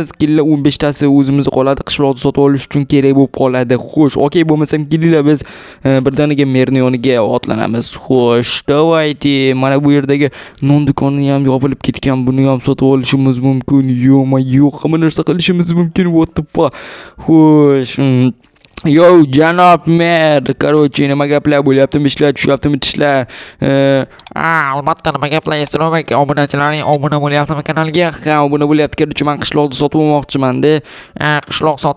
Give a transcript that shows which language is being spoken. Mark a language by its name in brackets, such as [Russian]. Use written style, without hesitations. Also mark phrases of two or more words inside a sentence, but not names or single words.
[Uzbek] Kelinglar, 15 tasi o'zimiz qoladi. Qishloqda sotib olish uchun kerak bo'lib qoladi. Xo'sh, okey bo'lmasam kelinglar, biz birdaniga merni yoniga otlanamiz. Xo'sh, davaydi mana bu yerdagi non do'koni ham yopilib ketgan. Buni ham sotib olishimiz mumkin. Hamma narsa qilishimiz mumkin. [English] What the fuck? [Uzbek] Xo'sh, janob mer, короче, nima gaplar bo'lyaptimi, ishlar tushyaptimi, tishlar? Albatta, nima gaplar, Stromik obunachilaring obuna bo'lyaptimi kanalga? Obuna bo'lyapti. Короче, men qishloqda sotib olmoqchiman-da. Qishloq sotilmaydi.